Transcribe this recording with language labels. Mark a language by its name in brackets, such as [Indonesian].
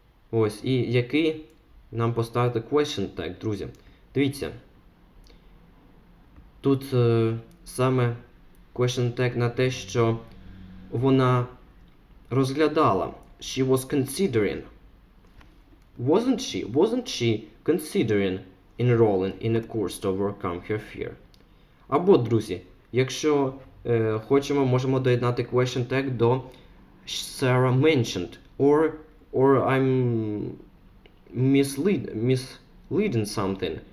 [Ukrainian] Ось, і який нам поставити question tag, друзі? Дивіться. Тут саме question tag на те, що вона розглядала. [English] She was considering. Wasn't she considering enrolling in a course to overcome her fear? [Ukrainian] Або, друзі, якщо хочемо, можемо доєднати question tag до [English] Sarah mentioned. Or I'm misleading something.